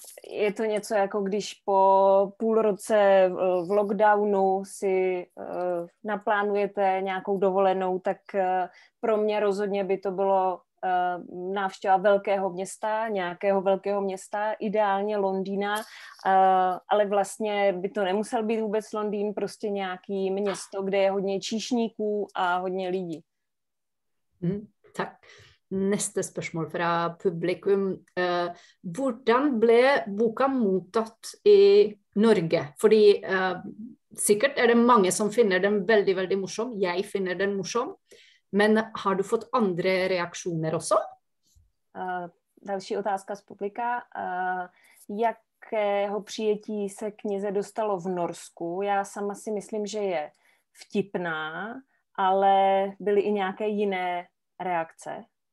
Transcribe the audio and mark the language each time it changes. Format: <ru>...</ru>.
<cs>Je to něco jako když po půl roce v lockdownu si naplánujete nějakou dovolenou, tak pro mě rozhodně by to bylo návštěva velkého města, nějakého velkého města, ideálně Londýna, ale vlastně by to nemusel být vůbec Londýn, prostě nějaký město, kde je hodně číšníků a hodně lidí. Tak.</cs> <no>Neste spørsmål fra publikum. Hvordan ble boka mottatt I Norge? Fordi sikkert det mange som finner den veldig, veldig morsom. Jeg finner den morsom. Men har du fått andre reaksjoner også?</no> <cs>Další otázka z publika. Jakého přijetí se knize dostalo v Norsku? Já sama si myslím, že je vtipná, ale byly I nějaké jiné reakce?</cs>